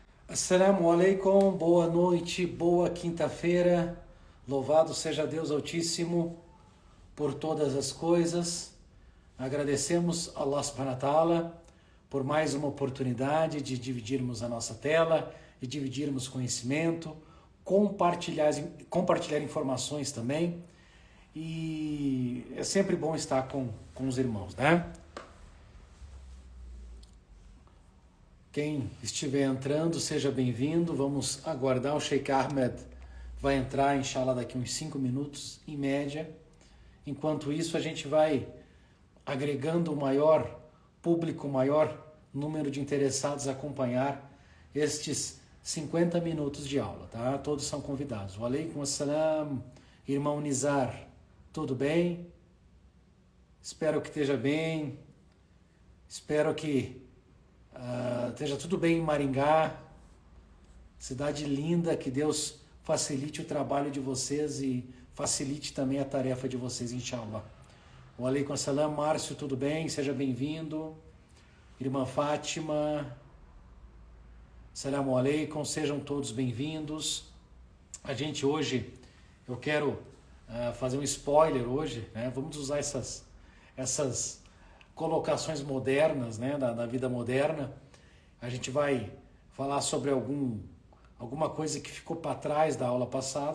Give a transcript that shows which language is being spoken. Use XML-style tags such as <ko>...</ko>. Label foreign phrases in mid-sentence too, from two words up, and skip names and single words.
<ar>السلام عليكم,</ar> <pt>boa noite, boa quinta-feira. Louvado seja Deus Altíssimo por todas as coisas. Agradecemos a Allah</pt> <ar>سبحانه وتعالى</ar> <pt>por mais uma oportunidade de dividirmos a nossa tela, de dividirmos conhecimento, compartilhar informações também. E é sempre bom estar com os irmãos, né? Quem estiver entrando, seja bem-vindo. Vamos aguardar. O Sheikh Ahmed vai entrar, inshallah, daqui uns 5 minutos, em média. Enquanto isso, a gente vai agregando o maior público, o maior número de interessados a acompanhar estes 50 minutos de aula, tá? Todos são convidados.</pt> <ar>وعليكم السلام,</ar> <pt>irmão Nizar, tudo bem? Espero que esteja bem. Espero que esteja tudo bem em Maringá, cidade linda, que Deus facilite o trabalho de vocês e facilite também a tarefa de vocês, inshallah.</pt> <ar>وعليكم السلام,</ar> <pt>Márcio, tudo bem? Seja bem-vindo. Irmã Fátima,</pt> <ar>السلام عليكم,</ar> <pt>sejam todos bem-vindos. A gente hoje, eu quero fazer um spoiler hoje, né? Vamos usar essas colocações modernas, né, da vida moderna. A gente vai falar sobre alguma coisa que ficou para trás da aula passada.</pt>